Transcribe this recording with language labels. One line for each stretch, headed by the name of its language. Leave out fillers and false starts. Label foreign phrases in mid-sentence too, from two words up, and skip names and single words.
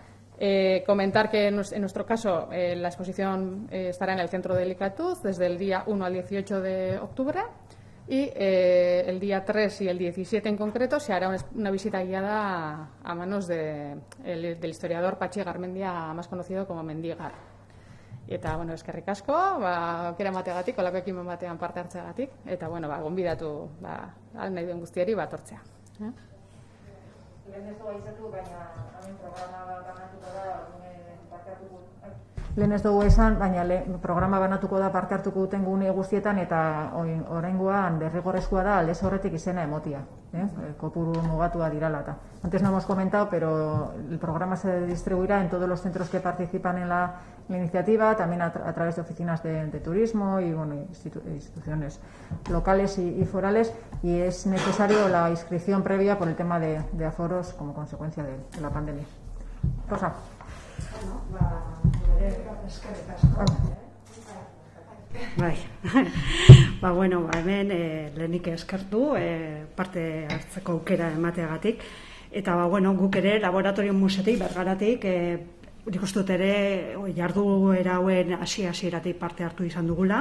Spanish: Comentar que en nuestro caso la exposición estará en el Centro de Licatuz desde el día 1 al 18 de octubre, y el día 3 y el 17 en concreto se hará una visita guiada a manos del historiador Patxi Garmendia, más conocido como Mendigar.
Basque: Eta, bueno, eskerrik asko, aukera emateagatik, holako ekimen batean parte hartzeagatik, eta, bueno, gonbidatu nahi duen guztiari etortzea. Lehen ez dugu aizatu, baina hemen programa banatuko da parte hartuko. Lehen ez dugu esan, baina programa banatuko da parte hartuko duten gune guztietan, eta oraingoan derrigorrezkoa da aldez aurretik izena emotia. Kopuru mugatua dirala.
Spanish: Antes no hemos comentado, pero el programa se distribuirá en todos los centros que participan en la iniciativa, también a través de oficinas de turismo y instituciones locales y forales, y es necesario la inscripción previa por el tema de aforos como consecuencia de la pandemia. Rosa.
Basque: Bueno, hemen lehenik eskertu parte hartzeko aukera emateagatik, eta guk ere laboratorio musetik, Bergaratik, nik uste dut ere jarduera hauen hasieratik parte hartu izan dugula.